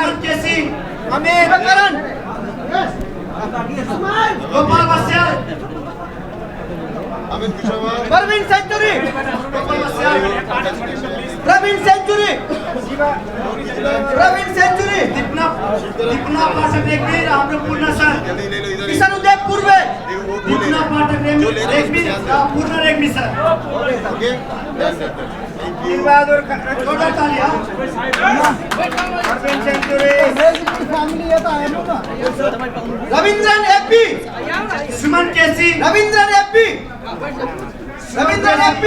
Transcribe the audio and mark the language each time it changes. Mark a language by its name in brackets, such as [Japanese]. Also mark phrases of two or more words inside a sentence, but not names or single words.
[Nepali] सुमन केसी, जीवकरण, गोपाल बस्याल, प्रवीण सेंचुरी, गोपाल बस्याल, प्रवीण सेंचुरी, प्रवीण सेंचुरी, दीपना पाठक रेग्मी, हाम्रो पूर्ण सर, किशनुदेव पूर्वे, दीपना पाठक रेग्मी, पूर्ण रेग्मी सर, दिल बहादुर [Hindi] टोटल ताली हाँ। फैमिली ये तो है ना रविंद्रन एपी सुमन केसी रविंद्रन एपी रविंद्रन एपी